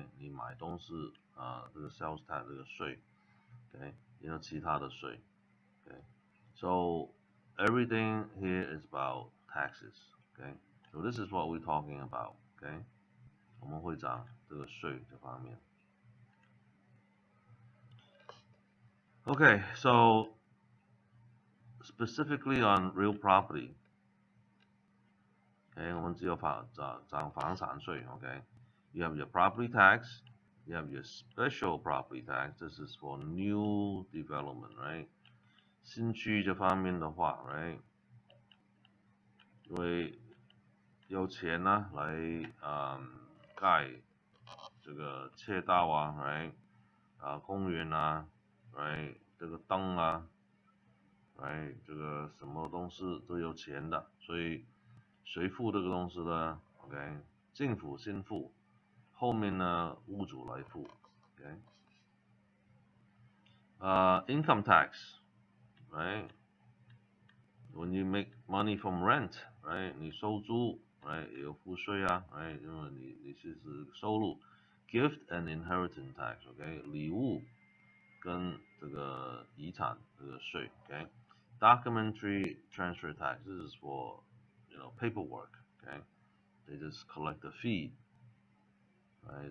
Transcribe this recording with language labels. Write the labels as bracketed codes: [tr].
[zh] 你买东西这个 sales tax 这个税 ，OK？也有其他的税 ，OK？ [en] So everything here is about taxes, okay? So this is what we're talking about, okay? [zh] 我们会讲这个税这方面。 [en] Okay, so specifically on real property, okay? [zh] 我们只有讲房产税 [en] ，okay? You have your property tax, You have your special property tax. This is for new development, right? [zh] 新区这方面的话 ，right？ 因为有钱呢来盖这个街道啊 ，right？公园啊 ，right？ 这个灯啊 ，right？这个什么东西都有钱的，所以谁付这个东西呢 ？OK？政府先付，后面呢屋主来付 ，OK？ [en] income tax， right？ When you make money from rent， right？ [zh] 你收租 ，right？ 也有付税啊 ，right？因为你是收入。 [en] Gift and inheritance tax， [zh] OK？礼物跟这个遗产这个税 [en] ，OK？Documentary transfer tax， this is for paperwork，OK？They just collect a fee， right？